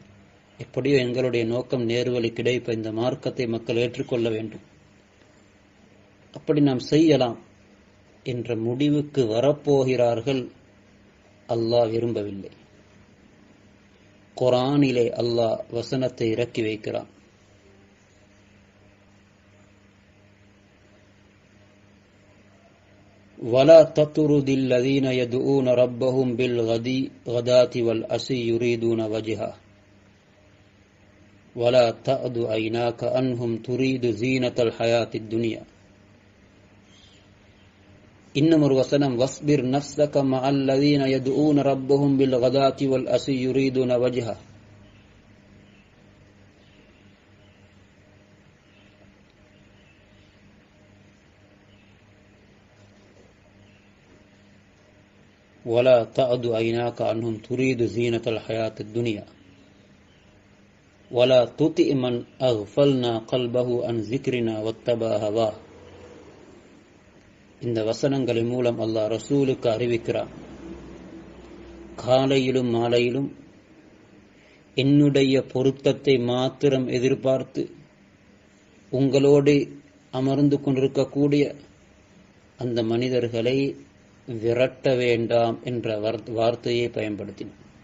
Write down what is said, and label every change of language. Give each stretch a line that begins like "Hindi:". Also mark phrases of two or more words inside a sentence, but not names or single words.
Tamil: எப்படியோ எங்களுடைய நோக்கம் நேர்வழி கிடைப்ப இந்த மார்க்கத்தை மக்கள் ஏற்றுக்கொள்ள வேண்டும், அப்படி நாம் செய்யலாம் என்ற முடிவுக்கு வரப்போகிறார்கள். அல்லாஹ் விரும்பவில்லை. குர்ஆனிலே அல்லாஹ் வசனத்தை இறக்கி வைக்கிறான்.
Arabic: وَلَا تَطْرُدِ الَّذِينَ يَدْعُونَ رَبَّهُمْ بِالْغَدَاةِ وَالْعَشِيِّ يُرِيدُونَ وَجْهَهُ وَلَا تَعْدُ عَيْنَاكَ عَنْهُمْ تُرِيدُ زِينَةَ الْحَيَاةِ الدُّنْيَا.
Tamil: இன்னும் ஒரு வசனம்,
Arabic: وَاصْبِرْ نَفْسَكَ مَعَ الَّذِينَ يَدْعُونَ رَبَّهُمْ بِالْغَدَاةِ وَالْعَشِيِّ يُرِيدُونَ وَجْهَهُ. وَلَا تَعْدُ عَيْنَاكَ عَنْهُمْ تُرِيدُ زِينَةَ الْحَيَاةِ الدُّنْيَا وَلَا تُطِعْ مَنْ أَغْفَلْنَا قَلْبَهُ عَنْ ذِكْرِنَا وَاتَّبَعَ هَوَاهُ.
Tamil: இந்த வசனங்களின் மூலம் அல்லாஹ் ரசூலுக்கு அறிவிக்கிறான், காலையிலும் மாலையிலும் என்னுடைய பொருத்தத்தை மாத்திரம் எதிர்பார்த்து உங்களோடு அமர்ந்து கொண்டிருக்கக்கூடிய அந்த மனிதர்களை விரட்ட வேண்டாம் என்ற வார்த்தையை பயன்படுத்தினார்.